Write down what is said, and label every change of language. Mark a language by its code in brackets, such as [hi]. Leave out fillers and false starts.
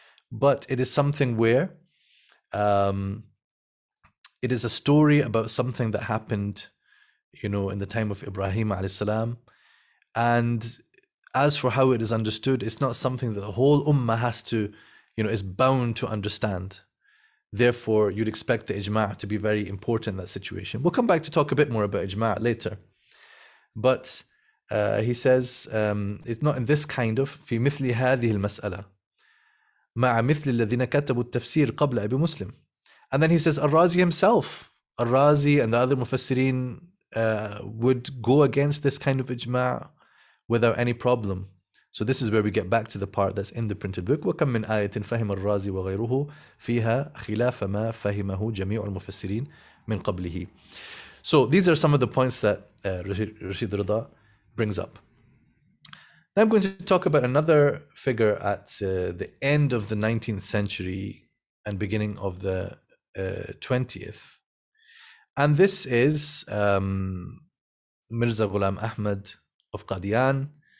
[en] But it is something where it is a story about something that happened, in the time of Ibrahim alayhi salam. And as for how it is understood, it's not something that the whole ummah has to, is bound to understand. Therefore, you'd expect the ijma' to be very important in that situation. We'll come back to talk a bit more about ijma' later. But he says, it's not in this kind of, [ar] في مثل هذه المسألة مع مثل الذين كتبوا التفسير قبل أبي مسلم. [en] And then he says, Al-Razi himself, Al-Razi and the other Mufassirin would go against this kind of ijma' without any problem. So this is where we get back to the part that's in the printed book. [ar] وَكَمْ مِنْ آيَةٍ فَهِمَ الرَّازِي وَغَيْرُهُ فِيهَا خِلَافَ مَا فَهِمَهُ جَمِيعُ الْمُفَسِّرِينَ مِنْ قَبْلِهِ. [en] So these are some of the points that Rashid Rida brings up. Now I'm going to talk about another figure at the end of the 19th century and beginning of the 20th. And this is Mirza Ghulam Ahmad of Qadian.